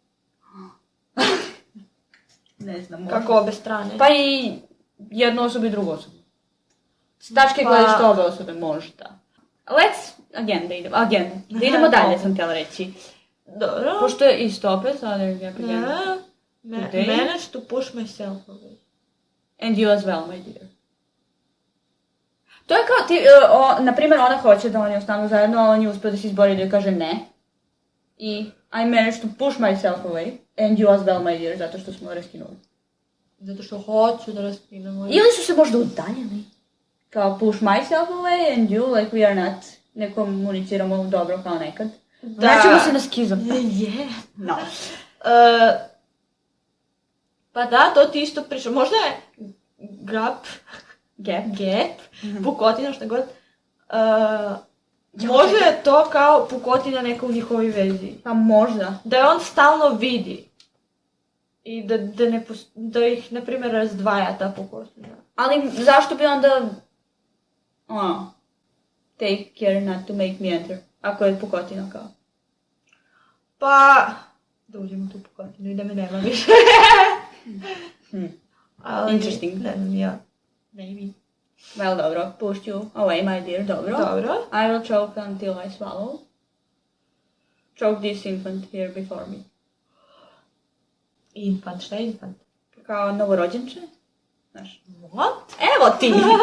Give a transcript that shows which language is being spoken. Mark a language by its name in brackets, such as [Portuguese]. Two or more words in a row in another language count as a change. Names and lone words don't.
[Bosnian] Ne znam, možda. Kako obe strane? Pa i jednu osobu i drugu osobu. S tačke gledišta obe osobe, možda. Da idemo dalje, sam htjela reći. Dobro. Pošto je isto opet, ali ja again. [English] Manage to push myself away. And you as well, my dear. [Bosnian] To je kao ti, na primjer, ona hoće da oni ostanu zajedno, ali on je uspio da se izbori da joj kaže ne. [English] I I managed to push myself away, and you as well, my dear, [Bosnian] zato što smo raskinuli. Zato što hoću da raskinemo. Ili su se možda udaljili. [English] Kao push myself away and you, like we are not, [Bosnian] ne komuniciramo dobro kao nekad. Vraćamo se na skizom. No. Pa da, to ti isto priča. Možda je gap, pukotina, šta god. Možda je to kao pukotina neka u njihovoj vezi. Pa možda. Da je on stalno vidi. I da ih, na primjer, razdvaja ta pukotina. Ali zašto bi onda... [English] take care not to make me enter. [Bosnian] Ako je pukotina kao. Pa... Da uđem u tu pukotinu i da me nema više. [English] Interesting. [Bosnian] Ne znam, ja. [English] Maybe. Well, dobro. Push you away, my dear. Dobro. I will choke until I swallow. Choke this infant here before me. Infant, [Bosnian] šta je infant? Kao novorođenče. Znaš. [English] What? [Bosnian] Evo ti!